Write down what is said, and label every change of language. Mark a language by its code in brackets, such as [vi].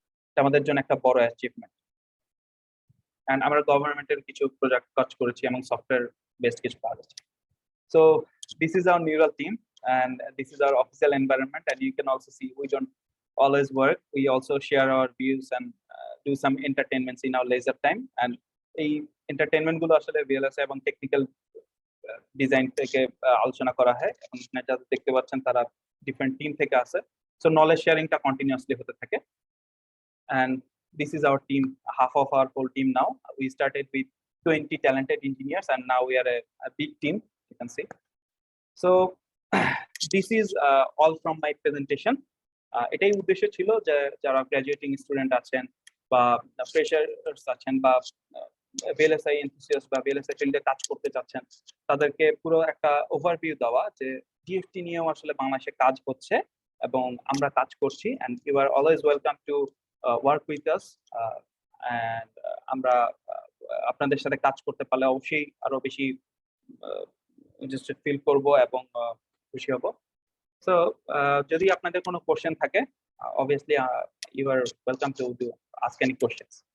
[bn] এটা আমাদের জন্য একটা বড় অ্যাচিভমেন্ট। এন্ড আমরা গভর্নমেন্টের কিছু প্রজেক্ট কাজ করেছি এবং সফটওয়্যার বেসড কিছু কাজ আছে। [en] So this is our neural team and this is our official environment, and you can also see we don't always work, we also share our views and do some entertainments in our leisure time. [bn] And এই entertainment গুলো আসলে ভিএলএসএ এবং technical design থেকে আলোচনা করা হয় এবং এখানে যারা দেখতে পাচ্ছেন তারা ডিফারেন্ট টিম থেকে আসে। সো নলেজ শেয়ারিংটা কন্টিনিউয়াসলি হতে থাকে। [en] And this is our team, half of our whole team now. We started with 20 talented engineers and now we are a big team, you can see. So this is all from my presentation. [bn] এটাই উদ্দেশ্য ছিল যে যারা গ্র্যাজুয়েটিং student আছেন বা freshers আছেন বা VLSI enthusiast বা ভিএলএসআই ফিল্ডে কাজ করতে চাচ্ছেন, তাদেরকে পুরো একটা ওভারভিউ দেওয়া যে ডিএফটি নিয়েও আসলে বাংলাদেশে কাজ হচ্ছে এবং আমরা কাজ করছি। [en] And you are always welcome to work with us. [bn] And আমরা আপনাদের সাথে কাজ করতে পারলে অবশ্যই আরো বেশি ইন্টারেস্টেড ফিল করব এবং খুশি হব। [en] so [bn] যদি আপনাদের কোনো কোশ্চেন থাকে, [en] obviously you are welcome to ask any questions.